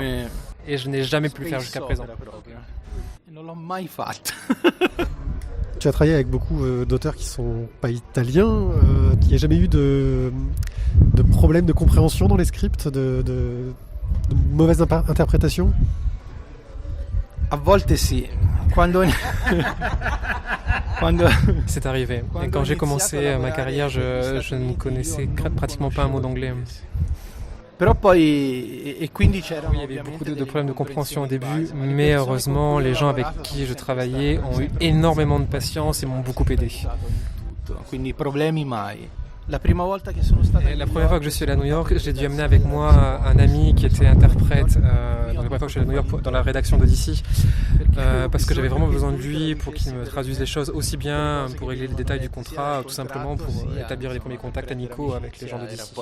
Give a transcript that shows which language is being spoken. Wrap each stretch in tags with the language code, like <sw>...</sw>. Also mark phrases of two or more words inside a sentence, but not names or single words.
<fr>Et je n'ai jamais pu le faire jusqu'à présent. Tu as travaillé avec beaucoup d'auteurs qui sont pas italiens. Il n'y a jamais eu de problème de compréhension dans les scripts, de mauvaise interprétation?</fr> <it>A volte sì.</it> <fr>C'est arrivé. Et quand j'ai commencé ma carrière, je ne connaissais pratiquement pas un mot d'anglais.</fr> <it>Però poi, e quindi c'era.</it> <fr>Oui, il y avait beaucoup de problèmes de compréhension au début, mais heureusement, les gens avec qui je travaillais ont eu énormément de patience et m'ont beaucoup aidé.</fr> <it>Quindi problemi mai.</it> <fr>La première fois que je suis allé à New York, j'ai dû amener avec moi un ami qui était interprète. La première fois que je suis allé à New York dans la rédaction de DC, parce que j'avais vraiment besoin de lui pour qu'il me traduise les choses, aussi bien pour régler les détails du contrat, tout simplement pour établir les premiers contacts amicaux avec les gens de DC.</fr>